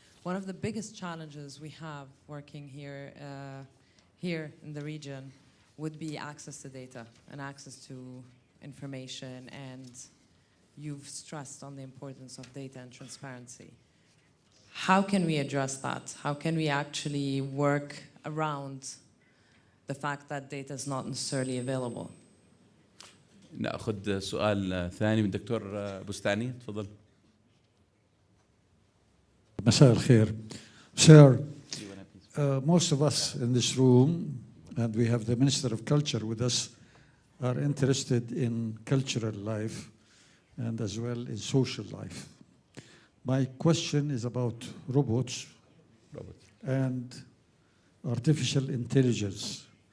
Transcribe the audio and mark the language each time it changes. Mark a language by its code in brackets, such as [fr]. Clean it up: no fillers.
[en] One of the biggest challenges we have working here in the region would be access to data and access to information, and you've stressed on the importance of data and transparency. How can we address that? How can we actually work around the fact that data is not necessarily available? [ar] نأخذ سؤال ثاني من الدكتور بستاني، تفضل. مساء الخير. [en] Sir, most of us in this room, and we have the Minister of Culture with us, are interested in cultural life and as well in social life. My question is about robots and artificial intelligence.